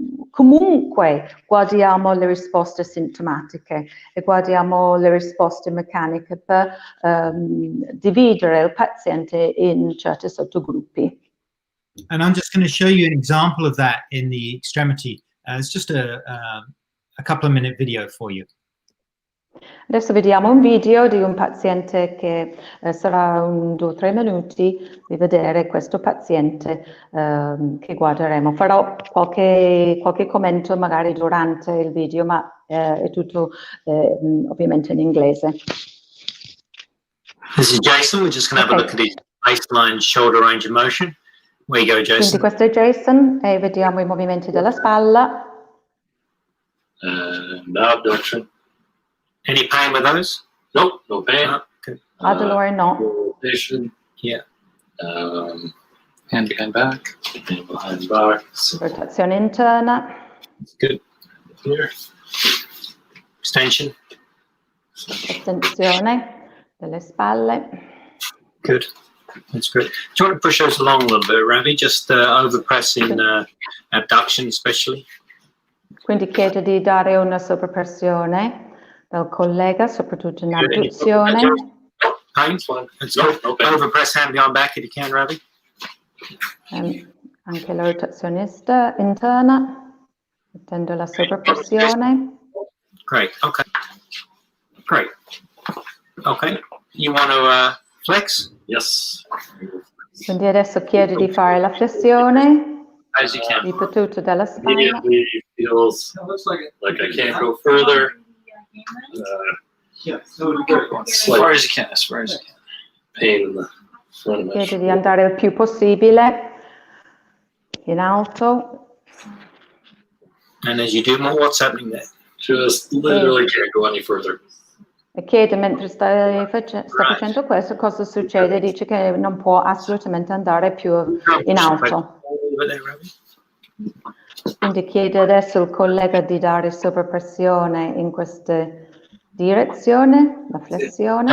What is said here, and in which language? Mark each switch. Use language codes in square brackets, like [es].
[it] Comunque guardiamo le risposte sintomatiche e guardiamo le risposte meccaniche per dividere il paziente in certi sottogruppi. [en] And I'm just going to show you an example of that in the extremity. It's just a couple of minute video for you. [it] Adesso vediamo un video di un paziente che sarà 2 o 3 minuti di vedere questo paziente che guarderemo. Farò qualche commento magari durante il video, ma è tutto ovviamente in inglese. [en] This is Jason. We're just going to have a look at his baseline shoulder range of motion. Where you go, Jason? [it] Quindi questo è Jason e vediamo i movimenti della spalla. [en] Abduction. Any pain with those? Nope, no pain. Okay. [it] Dolore no. [en] Rotation. Yeah. Hand behind back. Hand behind back. [it] Rotazione interna. [en] Good. Here. Extension. [it] Estensione delle spalle. [en] Good. That's great. Do you want to push those along a little bit, Ravi? Just overpress in abduction especially. [it] Quindi chiedo di dare una sovrappressione dal collega, soprattutto in abduzione. [en] Painful. Overpress hand behind back if you can, Ravi. [it] Anche la rotazione interna, mettendo la sovrappressione. [en] Great. Okay. Great. Okay. You want to flex? Yes. [it] Quindi adesso chiedo di fare la flessione. [en] As you can. [it] Ripetuto dalla spalla. [en] Immediately feels like I can't go further. As far as you can. As far as you can. Pain in the front of my [it] Chiedo di andare il più possibile in alto. [en] And as you do more, what's happening there? Just literally can't go any further. [it] E chiede mentre sta facendo questo cosa succede, dice che non può assolutamente andare più in alto. Quindi chiede adesso al collega di dare sovrappressione in questa direzione, la flessione.